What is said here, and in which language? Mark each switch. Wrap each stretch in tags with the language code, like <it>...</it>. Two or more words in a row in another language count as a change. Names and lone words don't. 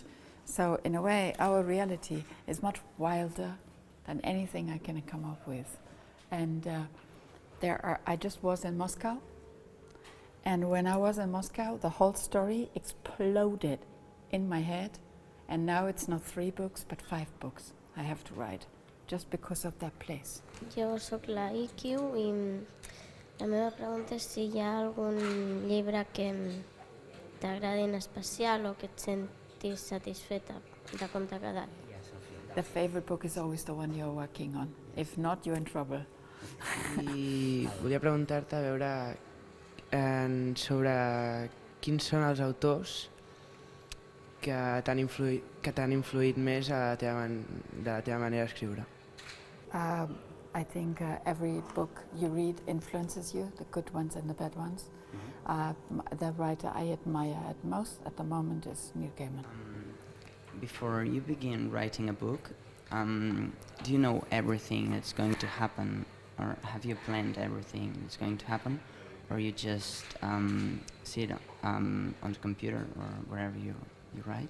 <en>So in a way, our reality is much wilder than anything I can come up with. And I just was in Moscow, and when I was in Moscow, the whole story exploded in my head, and now it's not 3 books, but 5 books I have to write, just because of that place.</en> <ca>Jo sóc la Ikiu i la meva pregunta és si hi ha algun llibre que t'agradi en especial o que et sentis satisfeta de com t'ha quedat.</ca> <en>The favorite book is always the one you're working on. If not, you're in trouble.</en> <ca>I volia preguntar-te a veure sobre quins són els autors que t'han influït més de la teva manera d'escriure.</ca> <en>I think every book you read influences you, the good ones and the bad ones. The writer I admire at most at the moment is Neil Gaiman. Before you begin writing a book, do you know everything that's going to happen, or have you planned everything that's going to happen, or you just sit on the computer or wherever you write?</en>